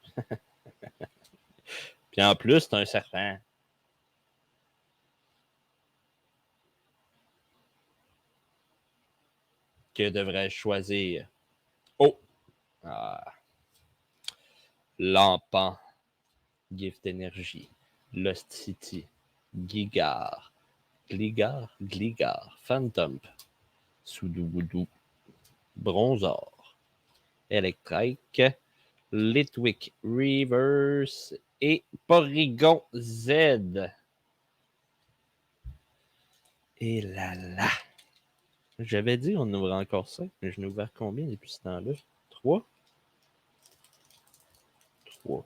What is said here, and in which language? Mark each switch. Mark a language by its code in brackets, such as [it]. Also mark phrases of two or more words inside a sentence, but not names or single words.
[fr] Puis en plus, c'est un serpent. Que devrais-je choisir? Oh! Ah. Lampant. Gift Energy. Lost City. Gigar. Gligar. Phantom. Sudowoodo. Bronzor. Electric. Litwick Reverse et Porygon Z. Et là là. J'avais dit on ouvrait encore 5, mais je n'ai ouvert combien depuis ce temps-là? 3? 3.